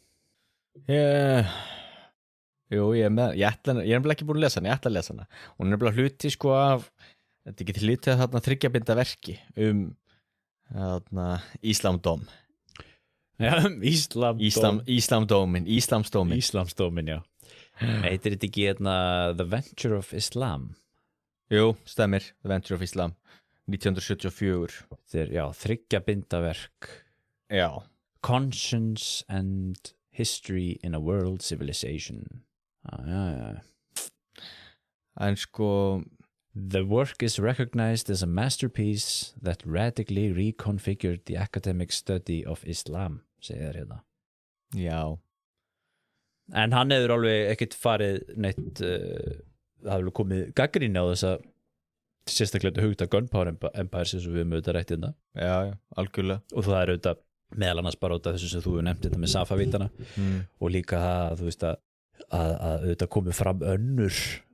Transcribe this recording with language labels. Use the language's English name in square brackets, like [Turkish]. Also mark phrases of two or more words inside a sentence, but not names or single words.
[Icelandic] Jú, ég er ekki búin að lesa hana, ég ætla að lesa hana og hún er hluti sko af þetta getur hluti að þarna 3 binda verki Íslamdóm Íslamsdómin, já heitir þetta ekki The Venture of Islam? Jú, stemmir, The Venture of Islam 1974 þetta 3 binda verk Conscience and History in a World Civilization en sko [English] The work is recognized as a masterpiece that radically reconfigured the academic study of Islam, [Icelandic] segir þér hérna. Já. En hann hefur alveg ekkert farið neitt, það hefur komið gagnrýni á þessa sérstaklega hugta [English] Gunpowder Empire [Icelandic] sem við höfum auðvitað rætt hérna. Já, algjörlega. Og það er auðvitað meðal annars bara út af þessu sem þú hefur nefnt þetta með Safavítana og líka það, þú veist að auðvitað komið fram önnur